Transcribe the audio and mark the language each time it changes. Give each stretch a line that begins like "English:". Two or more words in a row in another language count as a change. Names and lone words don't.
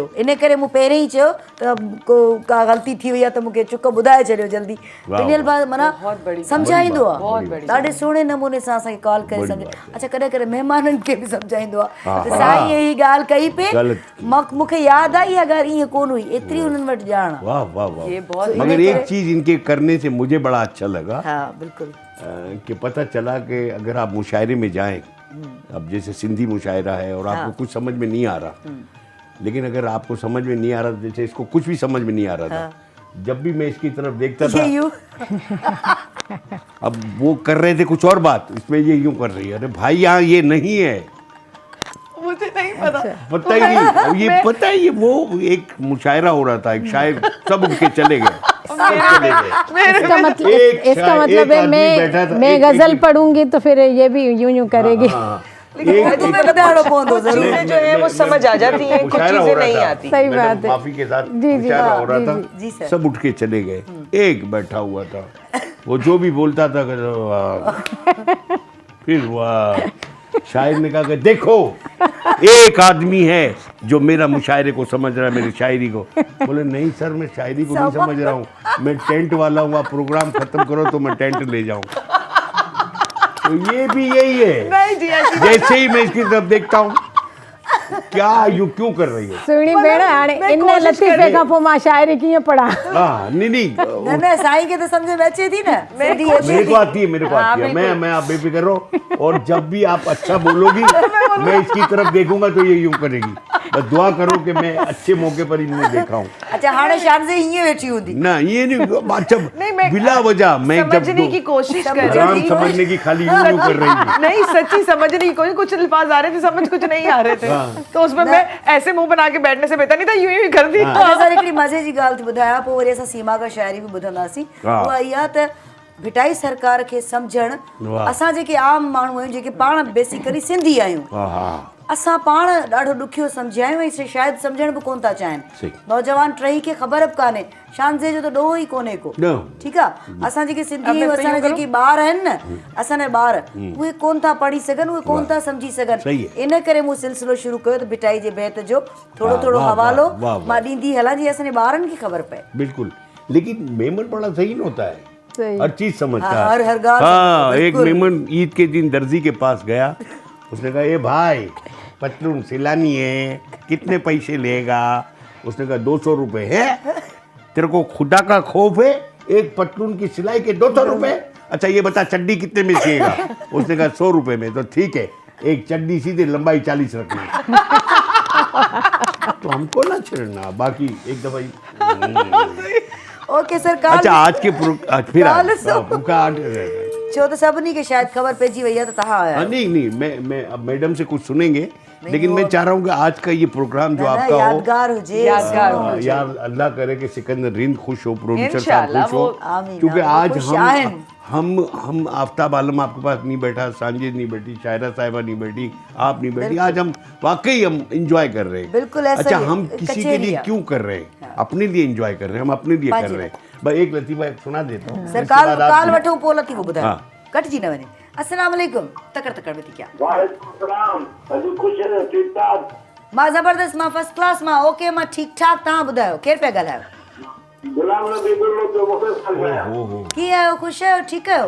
Sindhi: इन करे मूं पहिरियों ई चयो त को का ग़लती थी वई आहे त मूंखे चुक ॿुधाए छॾियो जल्दी। पिनियल भाउ माना सम्झाईंदो आहे ॾाढे सुहिणे नमूने सां असांखे कॉल करे सम्झाए। अच्छा कॾहिं कॾहिं महिमाननि खे बि सम्झाईंदो आहे त साईं इहा ॻाल्हि कई पे, मूंखे यादि आहे इहा ॻाल्हि ईअं कोन हुई, एतिरी हुननि वटि ॼाण आहे। वाह वाह वाह।
Urdu: مگر ایک چیز اِن کے کرنے سے مجھے بڑا اچھا لگا. ہاں بالکل. کہ پتا چلا کہ اگر آپ مشاعرے میں جائیں، اب جیسے سندھی مشاعرہ ہے اور آپ کو کچھ سمجھ میں نہیں آ رہا، لیکن اگر آپ کو سمجھ میں نہیں آ رہا، جیسے اِس کو کچھ بھی سمجھ میں نہیں آ رہا تھا، جب بھی میں اِس کی طرف دیکھتا تھا اب وہ کر رہے تھے کچھ اور بات، اِس میں یہ یوں کر رہی ہے. ارے بھائی یہاں یہ نہیں ہے, مجھے نہیں پتا. پتا ہی نہیں. اب یہ پتا ہے یہ وہ ایک مشاعرہ ہو رہا تھا، ایک شاعر سب اُن کے چلے گئے. اِس کا مطلب ہے میں غزل پڑھوں گی تو پھر یہ بھی یوں یوں کرے گی.
Sindhi: तुम्हें ॿुधाइणो पवंदो ज़रूर।
Urdu: چیزیں جو ہے وہ سمجھ آ جاتی ہیں، کچھ مشاعرہ ہو चीजें रहा नहीं था। आती। सही मैडम, بات ہے. معافی کے ساتھ जी, مشاعرہ ہو رہا जी, था, सर। سب اُٹھ کے چلے گئے، ایک بیٹھا ہوا تھا، وہ جو بھی بولتا تھا کہتا، واہ. پھر واہ، شاعر نے کہا کہ دیکھو ایک آدمی ہے جو میرا مشاعرے کو سمجھ رہا ہے، میری شاعری کو. بولے نہیں سر، میں شاعری کو نہیں سمجھ رہا ہوں، میں ٹینٹ والا ہوں، آپ پروگرام ختم کرو تو میں ٹینٹ لے جاؤں. تو یہ بھی یہی ہے, نہیں جی، ایسی جیسے ہی میں اِس کی طرف دیکھتا ہوں، کیا یوں کیوں کر رہی ہے?
Sindhi: सुहिणी भेण, हाणे इन लतीफ़े खां पोइ मां शाइरी कीअं पढ़ां?
Urdu: ہاں، نہیں
Sindhi: न न साईं खे त सम्झ में अचे थी न, सिंधी अचे
Urdu: मेरे
Sindhi: थी।
Urdu: کو آتی ہے، میرے کو آتی ہے. میں آپ بےفکر رہو، اور جب بھی آپ اچھا بولو گی میں اِس کی طرف دیکھوں گا تو یہ یوں کرے گی. بس دعا کرو کہ میں اچھے موقع پر اِنہیں دیکھا ہوں.
Sindhi: अच्छा हाणे शानज़े हीअं वेठी हूंदी।
Urdu: نا یہ نہیں، اچھا نہیں، میں بلا وجہ میں جب سمجھنے کی کوشش کر رہی राम थी। سمجھنے کی خالی یوں کر رہی تھی. نہیں، سچی سمجھنے کی کوشش، کچھ الفاظ آ رہے تھے، سمجھ کچھ نہیں آ رہے تھے، تو اُس میں میں ایسے منہ بنا کے بیٹھنے سے بہتر نہیں تھا یوں ہی کر دی.
Sindhi: अच्छा सर हिकिड़ी मज़े जी ॻाल्हि थी ॿुधायां, पोइ वरी असां सीमा खां शाइरी बि ॿुधंदासीं। हा। उहा इहा त भिटाई सरकार खे सम्झणु, वाह। असां जेके आम माण्हू आहियूं, जेके पाण बेसिकली सिंधी आहियूं,
Urdu: हाँ,
Sindhi: असां पाण ॾाढो ॾुखियो सम्झिया आहियूं ऐं शायदि सम्झण बि कोन था चाहिनि।
Urdu: सही।
Sindhi: नौजवान टही खे ख़बर बि कान्हे, शानज़े जो त ॾोहो ई कोन्हे को। न। ठीकु आहे, असां जेके सिंधी आहियूं, असांजा जेके ॿार आहिनि न, असांजा ॿार उहे कोन था पढ़ी सघनि, उहे कोन था सम्झी
Urdu: सही
Sindhi: सघनि।
Urdu: है।
Sindhi: इन करे मूं सिलसिलो शुरू कयो त भिटाई जे बैत जो थोरो वाह, थोरो वाह, हवालो वाह, वाह, वाह। मां ॾींदी हलां, जीअं असांजे ॿारनि खे ख़बर पए।
Urdu: बिल्कुल। لیکن میمن بڑا صحیح ہوتا ہے, सही। ہر چیز سمجھتا हाँ, है। ہر گال हाँ, سمجھتا ہے, एक बिल्कुल। میمن عید کے دن درزی کے پاس گیا، اُس نے کہا اے بھائی پتلون سلانی ہے، کتنے پیسے لے گا? اُس نے کہا 200 روپے ہے. تیرے کو خدا کا خوف ہے، ایک پتلون کی سلائی کے 200 روپے? اچھا یہ بتا چڈی کتنے میں سیئے گا? اُس نے کہا 100 روپے میں. تو ٹھیک ہے، ایک چڈی سیدھے لمبائی 40 رکھنی. تو ہم کو نا چھیڑنا، باقی ایک دفعہ اوکے سر، کال اچھا آج کے پھر काल सो-
Sindhi: छो त सभिनी खे शायदि ख़बर पइजी वई आहे त तव्हां आया
Urdu: ہاں، نہیں میں اب میڈم سے کچھ سنیں گے، لیکن میں چاہ رہا ہوں کہ آج کا یہ پروگرام جو न, آپ کا ہو,
Sindhi: यादगार हुजे। यादगार
Urdu: ہاں، یار اللہ کرے کہ سکندر رند خوش ہو، پروڈیوسر صاحب इंशाल्लाह, خوش ہو, वो- आमीन, क्योंकि आमीन, आज
Sindhi: खुश आहिनि।
Urdu: ہم آفتاب عالم آپ کے پاس نہیں بیٹھا، سانجد نہیں بیٹھی، شاعرہ صاحبہ نہیں بیٹھی، آپ نہیں بیٹھی، آج ہم واقعی ہم انجوائے کر رہے ہیں. بالکل ایسا अच्छा, ही, ہم کسی کے कचेरी लिए है। کیوں کر رہے ہیں? اپنے لیے انجوائے کر رہے ہیں، ہم اپنے لیے کر बाजी رہے ہیں. بھائی ایک لطیفہ ایک سنا دیتا ہوں, सर उसके काल بعد آپ--
Sindhi: काल वठो पोइ लतीफ़ो ॿुधायो,
Urdu: हाँ।
Sindhi: कटिजी न वञे।
Arabic: السلام عليكم,
Sindhi: तकड़ तकड़ में थी क्या?
Arabic: وعليكم السلام,
Sindhi: अॼु ख़ुशि रहो, ठीकु ठाक? मां ज़बरदस्त, मां
English: first class,
Sindhi: मां ओके, मां ठीकु ठाक। तव्हां ॿुधायो केरु पिया ॻाल्हायो? गुलाम नबी गुरु जो मुफ़्ति ॻाल्हायां। ओहो, कीअं आहियो? ख़ुशि आहियो? ठीकु आहियो?